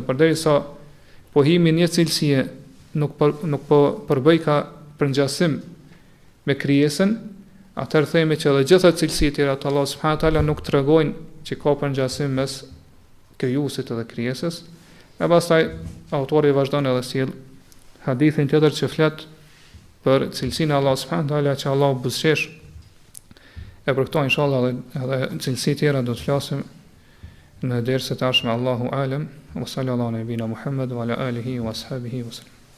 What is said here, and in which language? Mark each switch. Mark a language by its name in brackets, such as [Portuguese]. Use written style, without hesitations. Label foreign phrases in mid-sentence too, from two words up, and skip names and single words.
[Albanian] Përderisa pohimi një cilësie nuk po përbëj ka përngjasim me krijesën, atëherë themi që edhe gjitha cilësitë tjera të Allahut [Arabic] سبحانه وتعالى [Albanian] nuk tregojnë që ka përngjasim mes krijuesit edhe krijesës. E pastaj autori vazhdon edhe sjell hadithin tjetër që flet për cilësinë e Allahut [Arabic] سبحانه وتعالى [Albanian] që Allahu buzëqesh. E për këto inshallah edhe cilësi tjera do të flasim në dersën e tashme. [Arabic] الله أعلم, وصلى الله على نبينا محمد وعلى آله وأصحابه وسلم.